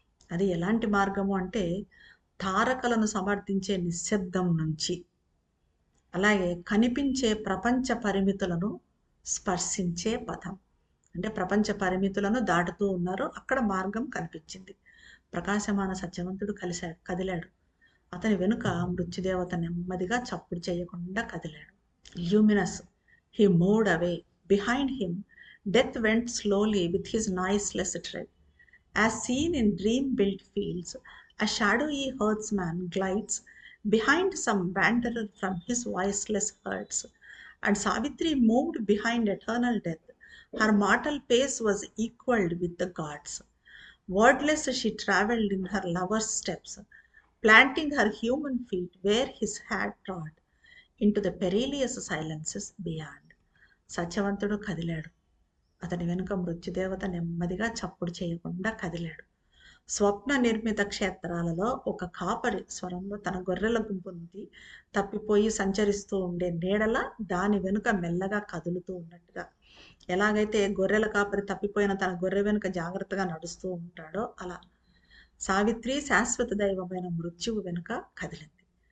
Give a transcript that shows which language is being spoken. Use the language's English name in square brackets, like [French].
[Telugu] అది ఎలాంటి మార్గము అంటే తారకలను సమర్థించే నిశ్శబ్దం నుంచి, అలాగే కనిపించే ప్రపంచ పరిమితులను స్పర్శించే పథం. అంటే ప్రపంచ పరిమితులను దాటుతూ ఉన్నారు, అక్కడ మార్గం కనిపించింది. ప్రకాశమాన సత్యవంతుడు కదిలాడు. అతని వెనుక మృత్యుదేవత నెమ్మదిగా చప్పుడు చేయకుండా కదిలాడు. [English] Luminous, he moved away. Behind him, death went slowly with his noiseless tread. As seen in dream-built fields, a shadowy herdsman glides behind some wanderer from his voiceless herds. And Savitri moved behind eternal death. Her mortal pace was equalled with the gods. Wordless she travelled in her lover's steps, planting her human feet where his had trod, into the perilous silences beyond. [Telugu] సత్యవంతుడు కదిలాడు. అతని వెనుక మృత్యుదేవత నెమ్మదిగా చప్పుడు చేయకుండా కదిలాడు. స్వప్న నిర్మిత క్షేత్రాలలో ఒక కాపరి స్వరంలో తన గొర్రెల గుంపు నుండి తప్పిపోయి సంచరిస్తూ ఉండే నీడల దాని వెనుక మెల్లగా కదులుతూ ఉన్నట్టుగా, ఎలాగైతే గొర్రెల కాపరి తప్పిపోయిన తన గొర్రె వెనుక జాగ్రత్తగా నడుస్తూ ఉంటాడో అలా సావిత్రి శాశ్వత దైవమైన మృత్యువు వెనుక కదిలింది.